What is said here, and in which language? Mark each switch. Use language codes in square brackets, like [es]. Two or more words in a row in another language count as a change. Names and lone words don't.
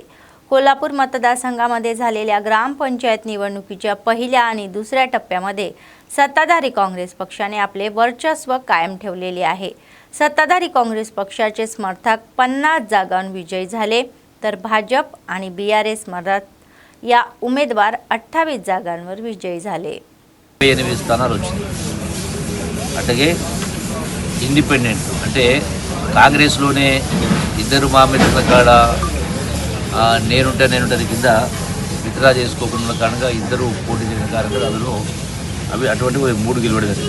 [mr] कोल्हापूर मतदारसंघामध्ये झालेल्या ग्रामपंचायत निवडणुकीच्या पहिल्या आणि दुसऱ्या टप्प्यामध्ये सत्ताधारी काँग्रेस पक्षाने आपले वर्चस्व कायम ठेवलेले आहे। सत्ताधारी काँग्रेस पक्षाचे समर्थक 50 जागांवर विजयी झाले, तर भाजप आणि BRS मधात या उमेदवार 28 जागांवर विजयी झाले. [te] 8 స్థానాలు వచ్చినాయి. అట్లాగే ఇండిపెండెంట్ అంటే కాంగ్రెస్లోనే ఇద్దరు మామిళ్ళ కాడ నేనుంటది కింద విత్డ్రా చేసుకోకుండా కారణంగా ఇద్దరు పోటీ చేసిన కారణంగా అందులో అటువంటి 3 గెలవడం జరిగింది.